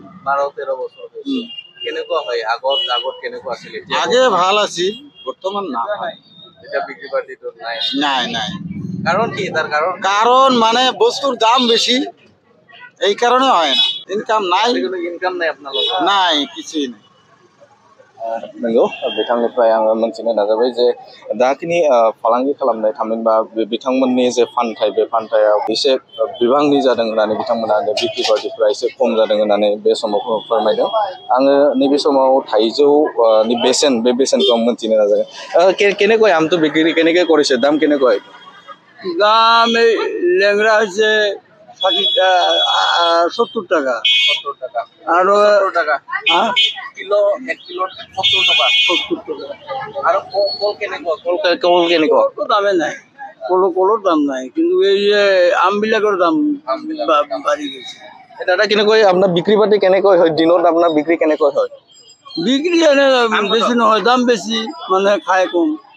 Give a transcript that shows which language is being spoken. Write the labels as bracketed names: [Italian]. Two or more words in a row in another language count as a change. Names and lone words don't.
[Assamese] 12-13 বছৰ হৈছে। কেনেকুৱা হয়? আগত কেনেকুৱা আছিল? আগে ভাল আছিল, বৰ্তমান নাই। এতিয়া বিক্ৰী বাতিটো নাই। কাৰণ কি? তাৰ কাৰণ মানে বস্তুৰ দাম বেছি, এই কাৰণে হয় না। ইনকাম নাই। ইনকাম নাই আপোনালোকৰ? নাই, কিছুই নাই। [Bodo] नंगौ, बिथांनिफ्राय आङो मोनथिनो नाजाबाय जे दाखिनि फालांगि खालामनाय थामहिनबा बिथांमोननि जे फानथाय, बे फानथायाव एसे बिबांनि जादों होननानै बिथांमोना बिक्रि बाटिफोरा एसे खम जादों होननानै बे समाव फोरमायदों। आङो नैबे समाव थाइजौनि बेसेन, बे बेसेनखौ आं मोनथिनो नाजागोन। [Assamese] কেনেকৈ আমটো বিক্ৰী কেনেকৈ কৰিছে? দাম কেনেকৈ? দাম এই লেংৰা হৈছে 70 টাকা। 70 টাকা। আৰু 70 টাকা। কিলো 1 কিলোত 70 টাকা। 70 টাকা। আৰু কল কেনেকুৱা? কল কেনেকুৱা? দামে নাই, কলৰ দাম নাই, কিন্তু এই যে আমবিলাকৰ দাম বাঢ়ি গৈছে। দাদা, কেনেকৈ আপোনাৰ বিক্ৰী বাতি কেনেকৈ হয়? দিনত আপোনাৰ বিক্ৰী কেনেকৈ হয়? বিক্ৰী এনে বেছি নহয়, দাম বেছি, মানে খাই কম।